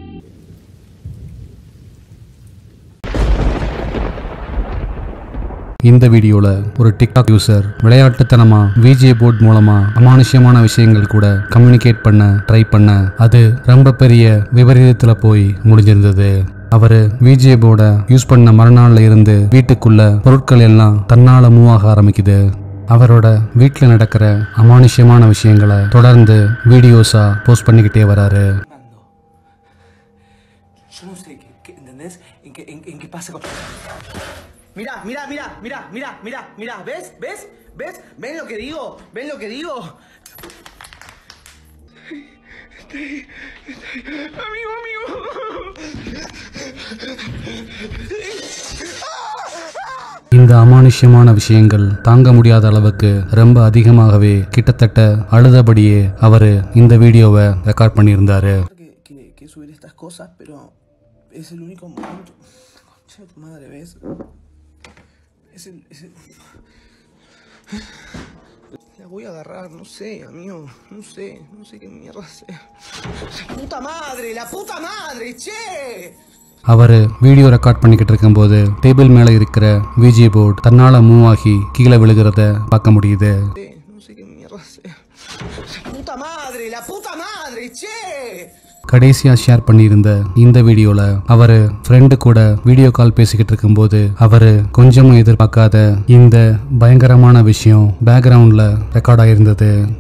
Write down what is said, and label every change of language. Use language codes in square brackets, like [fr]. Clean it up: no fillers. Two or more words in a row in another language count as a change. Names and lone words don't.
[ta] இந்த வீடியோல ஒரு டிக்டாக் யூசர் விளையாட்டுத்தனமா [en] ouija board [ta] மூலமா அமானுஷ்யமான விஷயங்கள் கூட கம்யூனிகேட் பண்ண ட்ரை பண்ண அது ரொம்ப பெரிய விபரீதத்துல போய் முடிஞ்சிருந்தது. அவரு [en] ouija boardஐ [ta] யூஸ் பண்ண மறுநாள்ல இருந்து வீட்டுக்குள்ள பொருட்கள் எல்லாம் தன்னால மூவ் ஆக ஆரம்பிக்குது. அவரோட வீட்டுல நடக்கிற அமானுஷ்யமான விஷயங்களை தொடர்ந்து [en] videosஆ post [ta] பண்ணிக்கிட்டே வராரு. [es] Mira, mira, mira, mira, mira, mira, mira, ¿ves? ¿Ves? ¿Ves? ¿Ven lo que digo? ¿Ven lo que digo? Amigo, amigo. [ta] இந்த அமானுஷ்யமான விஷயங்கள் தாங்க முடியாத அளவுக்கு ரொம்ப அதிகமாகவே கிட்டத்தட்ட அழுதபடியே அவரு இந்த [en] videoவை record [ta] பண்ணியிருந்தாரு. [es] Que subir estas cosas, pero es el único momento. Concha de tu madre, ¿ves? Es el... La voy a agarrar, no sé, amigo. No sé qué mierda sea. La puta madre, che! [ta] அவரு [en] video record [ta] பண்ணிக்கிட்டு இருக்கும்போது டேபிள் மேல இருக்கிற [en] ouija board [ta] தன்னால மூவ் ஆகி கீழே விழுகிறத பார்க்க முடியுது. கடைசியா ஷேர் பண்ணியிருந்த இந்த வீடியோல அவரு ஃப்ரெண்டு கூட [en] video call [ta] பேசிக்கிட்டு இருக்கும்போது அவரு கொஞ்சமும் எதிர்பார்க்காத இந்த பயங்கரமான விஷயம் [en] backgroundல record [ta] ஆயிருந்தது.